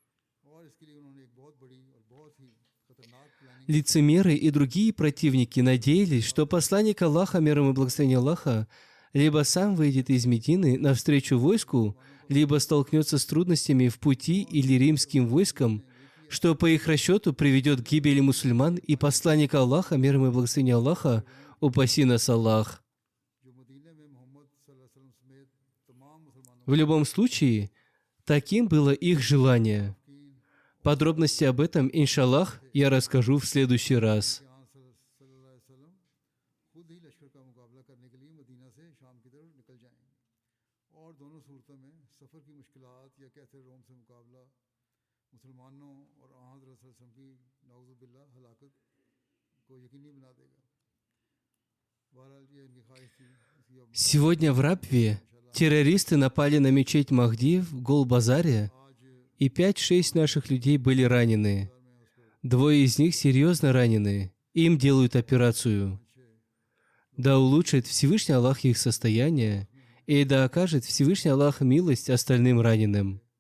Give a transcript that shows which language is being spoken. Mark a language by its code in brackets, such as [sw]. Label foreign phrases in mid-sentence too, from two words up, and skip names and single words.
[ru] Лицемеры и другие противники надеялись, что посланник Аллаха, мир ему и благословение Аллаха, либо сам выйдет из Медины навстречу войску, либо столкнется с трудностями в пути или римским войском, что по их расчету приведет к гибели мусульман и посланника Аллаха, мир ему и благословение Аллаха, упаси нас Аллах. В любом случае, таким было их желание. Подробности об этом, иншаллах, я расскажу в следующий раз. [ur] خود ہی لشکر کا مقابلہ کرنے کے لیے مدینہ سے شام کی طرف نکل جائیں اور دونوں صورتوں میں سفر کی مشکلات یا قیصر روم سے مقابلہ مسلمانوں اور حضرت [ar] صلى الله عليه وسلم [ur] کی نعوذ باللہ ہلاکت کو یقینی بنا دے گا. بہرحال یہ ان کی خواہش تھی. [ru] Сегодня в Рабве террористы напали на мечеть Махди в Гол-Базаре, и 5-6 наших людей были ранены. 2 из них серьезно ранены. Им делают операцию. Да улучшит Всевышний Аллах их состояние, и да окажет Всевышний Аллах милость остальным раненым.